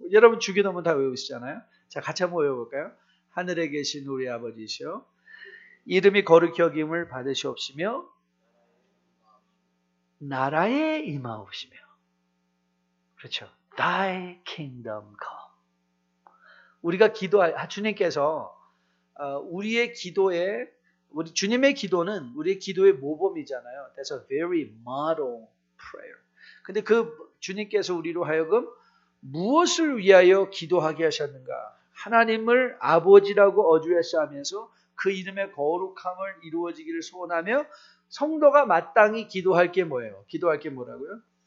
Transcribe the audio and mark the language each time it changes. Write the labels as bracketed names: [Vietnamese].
[Korean] 여러분 주기도문 다 외우시잖아요. 자, 같이 한번 외워볼까요? 하늘에 계신 우리 아버지시여, 이름이 거룩히 여김을 받으시옵시며 나라에 임하옵시며. 그렇죠. [English] Thy kingdom come. [Korean] 우리가 주님께서 우리의 기도에, 우리 주님의 기도는 우리의 기도의 모범이잖아요. [English] That's a very model prayer. [Korean] 근데 그 주님께서 우리로 하여금 무엇을 위하여 기도하게 하셨는가? 하나님을 아버지라고 어주하시면서 그 이름의 거룩함을 이루어지기를 소원하며 성도가 마땅히 기도할 게 뭐예요? 기도할 게 뭐라고요?